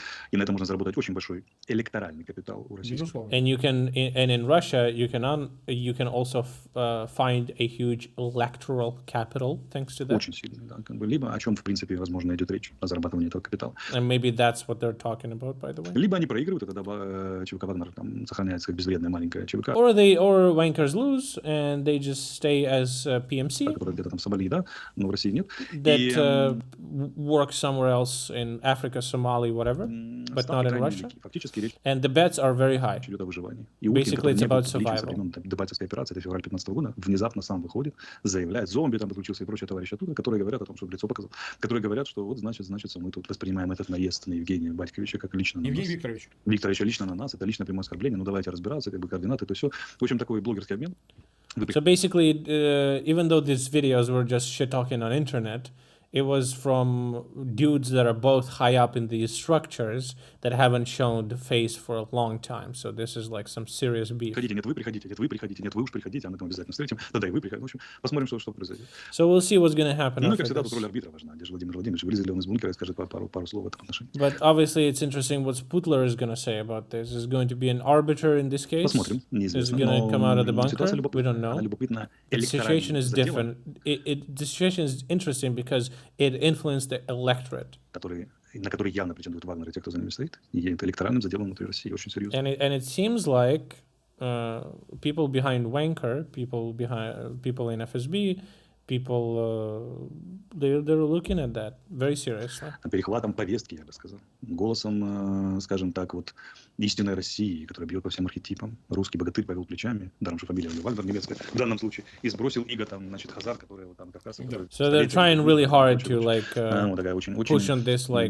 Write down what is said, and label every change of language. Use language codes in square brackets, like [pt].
[ru] И на этом можно заработать очень большой электоральный капитал у России. [en] And in Russia you can also find a huge electoral capital thanks to that. [ru] Очень сильно, да. Либо о чем в принципе возможно идет речь о зарабатывании этого капитала. [en] And maybe that's what they're talking about, by the way. [ru] Либо они проигрывают, и тогда ЧВК Вагнер там сохраняется как безвредная маленькая ЧВК. [en] Or wankers lose and they just stay as PMC. [ru] Которые где-то там в Сомали, да, но в России нет. [en] That work somewhere else in Africa, Somalia, whatever, but not in Russia. And the bets are very high. Basically, it's about survival. [ru] Дебальцевская операция, это февраль 2015 года, внезапно сам выходит, заявляет, зомби там подключился и прочие товарищи оттуда, которые говорят о том, что лицо показал, которые говорят, что вот значит, мы тут воспринимаем этот наезд на Евгения Батьковича как лично на нас. Евгений Викторович. Викторовича лично на нас, это лично прямое оскорбление, ну давайте разбираться, как бы координаты, это все. В общем, такой блогерский обмен. [en] So basically, even though these videos were just shit talking on internet, It was from dudes that are both high up in these structures that haven't shown the face for a long time. So this is like some serious beef. [ru] Приходите, нет, вы приходите, нет, вы приходите, нет, вы уж приходите, а мы там обязательно встретим. Да, и вы приходите. В общем, посмотрим, что произойдет. [en] So we'll see what's going to happen [ru] Ну, [en] after [ru] как всегда, [en] this. [ru] тут роль арбитра важна. Где же Владимир Владимирович вылезет ли он из бункера и скажет пару слов в этом отношении. [en] But obviously it's interesting what Sputler is going to say about this. Is going to be an arbiter in this case? [ru] Посмотрим, [en] Is [ru] неизвестно. [en] it going to come out of the bunker? [ru] Ситуация [en] We don't know. [ru] Она любопытна. [en] The situation is different. The situation is interesting because it influenced the electorate. [ru] На который явно претендует Вагнер и те, кто за ними стоит. И это электоральным заделом внутри России очень серьезно. [en] And it seems like people behind Wanker, people in FSB, people they're looking at that very seriously. [ru] Перехватом повестки, я бы сказал. Голосом, скажем так, вот истинной России, которая бьет по всем архетипам. Русский богатырь повел плечами, даром что фамилия Вагнер немецкая, в данном случае, и сбросил иго там, значит, хазар, которые вот там кавказцы. [en] So they're trying really hard to like push on this like